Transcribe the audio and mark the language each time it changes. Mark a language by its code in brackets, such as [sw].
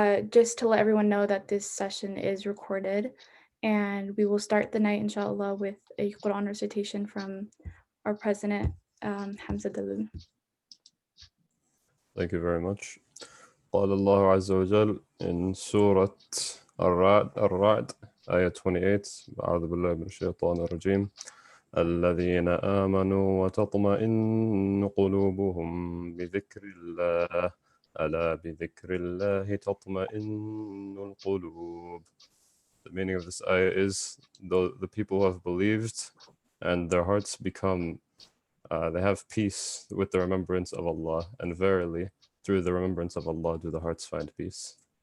[en] Just to let everyone know that this session is recorded, and we will start the night, inshallah, with a Quran recitation from our president, Hamza Dalil. Thank you very much. [ar] قال الله عز وجل in سورة الرعد آية 28 أعوذ بالله من الشيطان الرجيم الذين آمنوا وتطمئن قلوبهم بذكر الله ألا بذكر الله تطمئن القلوب. [en] The meaning of this ayah is the people who have believed and their hearts become they have peace with the remembrance of Allah, and verily through the remembrance of Allah do the hearts find peace.